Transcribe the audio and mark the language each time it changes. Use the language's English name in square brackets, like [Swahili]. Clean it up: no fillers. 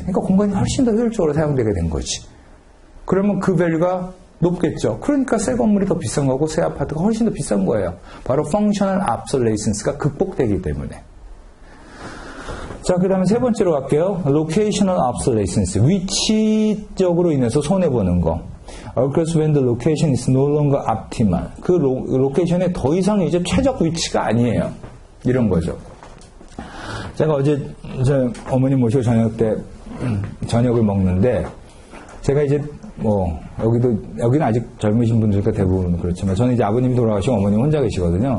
[Korean] 그러니까 공간이 훨씬 더 효율적으로 사용되게 된 거지. 그러면 그 밸류가 높겠죠. 그러니까 새 건물이 더 비싼 거고 새 아파트가 훨씬 더 비싼 거예요. 바로 functional obsolescence가 극복되기 때문에. 자, 그 다음에 세 번째로 갈게요. [English] locational obsolescence. [Korean] 위치적으로 인해서 손해보는 거. [English] occurs when the location is no longer optimal. [Korean] 그 로케이션에 더 이상 이제 최적 위치가 아니에요. 이런 거죠. 제가 어제 저 어머니 모시고 저녁을 먹는데 제가 이제 뭐 여기는 아직 젊으신 분들과 대부분 그렇지만 저는 이제 아버님이 돌아가시고 어머님 혼자 계시거든요.